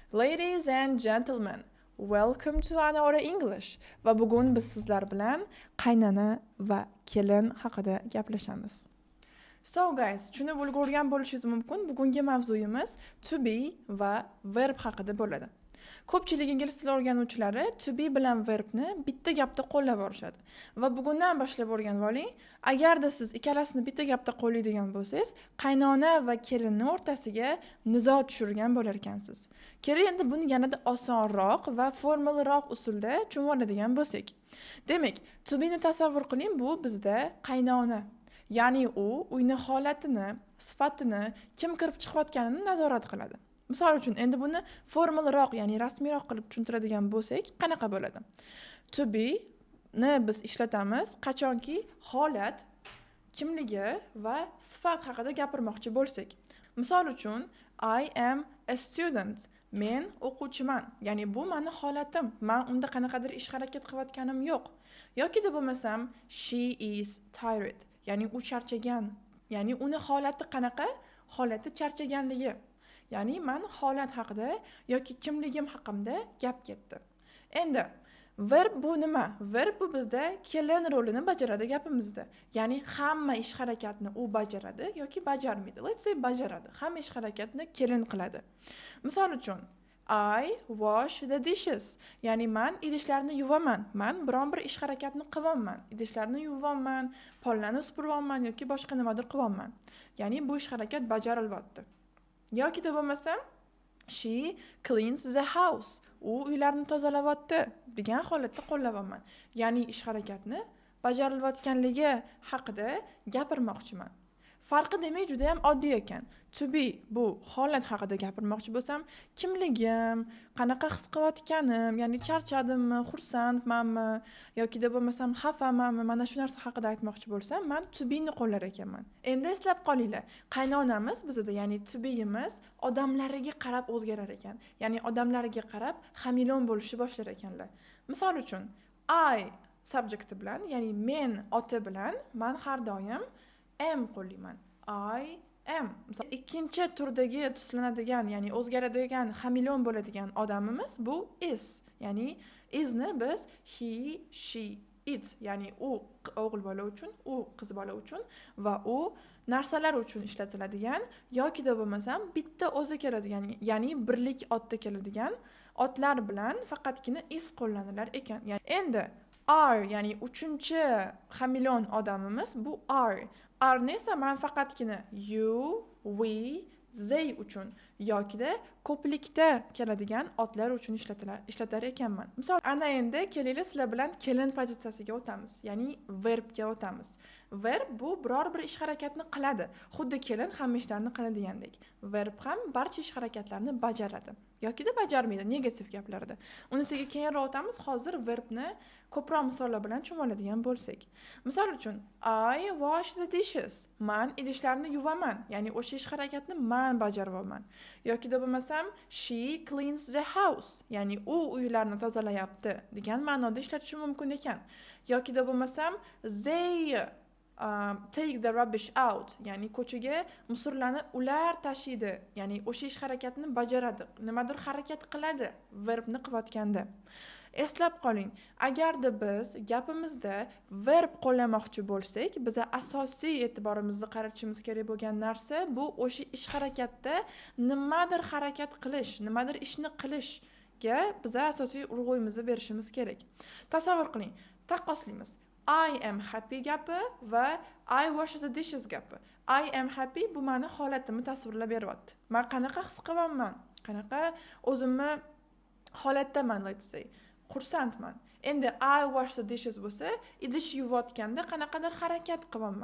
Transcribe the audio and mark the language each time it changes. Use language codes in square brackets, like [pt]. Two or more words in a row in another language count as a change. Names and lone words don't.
[en] Ladies and gentlemen, welcome to Anora English [uz] va bugun biz sizlar bilan qaynona va kelin haqida gaplashamiz. [en] So guys, [uz] tushunib ulgurgan bo'lishingiz mumkin. Bugungi mavzuyimiz [en] to be [uz] va verb haqida bo'ladi. Ko'pchilik ingliz tili o'rganuvchilari [en] to be [uz] bilan verbni bitta gapda qo'llab borishadi. Va bugundan boshlab o'rganib oling. Agarda siz ikkalasini bitta gapda qo'llaydigan bo'lsangiz, qaynona va kelinning o'rtasiga nizo tushirgan bo'lar ekansiz. Keling endi buni yanada osonroq va formalroq usulda tushunib oladigan bo'lsak. Demak, [en] to be [uz] ni tasavvur qiling, bu bizda qaynona. Ya'ni u uyning holatini, sifatini, kim kirib chiqayotganini nazorat qiladi. Misol uchun, endi buni formalroq, ya'ni rasmiyroq qilib tushuntiradigan bo'lsak, qanaqa bo'ladi? [en] To be [uz] ni biz ishlatamiz qachonki holat, kimligi va sifat haqida gapirmoqchi bo'lsak. Misol uchun, [en] I am a student. [uz] Men o'quvchiman. Ya'ni bu meni holatim. Men unda qanaqadir ish harakat qilayotganim yo'q. Yoki deb bo'lmasam, [en] she is tired. [uz] Ya'ni u charchagan. Ya'ni uni holati qanaqa? Holati charchaganligi. Ya'ni men holat haqida yoki kimligim haqimda gap ketdi. Endi verb bu nima? Verb bu bizda kelin rolini bajaradi gapimizda. Ya'ni hamma ish harakatni u bajaradi yoki bajarmaydi. [en] Let's say [uz] bajaradi. Hamma ish harakatni kelin qiladi. Misol uchun, [en] I wash the dishes. [uz] Ya'ni men idishlarni yuvaman. Men biron bir ish harakatni qilaman. Idishlarni yuvaman, pollarni supuraman yoki boshqa nimadir qilaman. Ya'ni bu ish harakat bajarilyapti. Yoki deb bo'lmasam, [en] she cleans the house. [uz] U uylarni tozalayapti degan holatda qo'llamayman. Ya'ni ish harakatni bajarilayotganligi haqida gapirmoqchiman. Farqi demak juda ham oddiy ekan. [en] To be [uz] bu holat haqida gapirmoqchi bo'lsam, kimligim, qanaqa his qilayotganim, ya'ni charchadimmi, xursandmanmi yoki deb bo'lmasam xafamanmi, mana shu narsa haqida aytmoqchi bo'lsam, men [en] to be [uz] ni qo'llar ekanman. Endi eslab qolinglar, qaynonamiz bizda, ya'ni [en] to be [uz] imiz odamlariga qarab o'zgarar ekan. Ya'ni odamlariga qarab hamilon bo'lishni boshlar ekanlar. Misol uchun, [en] I subject [uz] bilan, ya'ni men oti bilan men har doim am qo'llayman. [en] I am. [uz] Ikkinchi turdagi tuslanadigan, ya'ni o'zgaradigan, hamilon bo'ladigan odamimiz bu is. Ya'ni isni biz [en] he, she, it, [uz] ya'ni u o'g'il bola uchun, u qiz bola uchun va u narsalar uchun ishlatiladigan yoki da bo'lmasam bitta o'zi keladigan, ya'ni birlik otda keladigan otlar bilan faqatgina is qo'llanilar ekan. Ya'ni endi are, ya'ni uchinchi hamilon odamimiz bu are. Are esa men faqatgina [en] you, we, they [uz] uchun yokida ko'plikda keladigan otlar uchun ishlatar ekanman. Misol, ana endi kelinglar sizlar bilan kelin pozitsiyasiga o'tamiz, ya'ni verbga o'tamiz. Verb bu biror bir ish harakatni qiladi. Xuddi kelin hamma ishlarni qiladigandek. Verb ham barcha ish harakatlarni bajaradi yokida bajarmaydi negativ gaplarda. Unisiga keyinroq o'tamiz. Hozir verbni ko'proq misollar bilan tushunib oladigan bo'lsak. Misol uchun, [en] I wash the dishes. [uz] Men idishlarni yuvaman, ya'ni o'sha ish harakatni men bajaryapman. Yoki deb bo'lmasam, [en] she cleans the house, [uz] ya'ni u uylarni tozalayapti degan ma'noda ishlatish mumkin ekan. Yoki deb bo'lmasam, [en] they take the rubbish out, [uz] ya'ni ko'chaga musorlarni ular tashiydi, ya'ni o'sha ish harakatni bajaradi, nimadir harakat qiladi verbni qilayotganda. Eslab qoling, agarda biz gapimizda verb qo'llamoqchi bo'lsak, biza asosiy e'tiborimizni qaratishimiz kerak bo'lgan narsa bu o'sha ish harakatda nimadir harakat qilish, nimadir ishni qilishga biza asosiy urg'uyimizni berishimiz kerak. Tasavvur qiling, taqqoslaymiz. [en] I am happy [uz] gapi va [en] I wash the dishes gapi. I am happy [uz] bu meni holatimni tasvirlab beryapti. Men qanaqa his qilaman, qanaqa o'zimni holatdaman, [en] let's say. [uz] Xursandman. Endi [en] I wash the dishes [uz] bo'lsa, idish yuvayotganda qanaqadir harakat qilaman.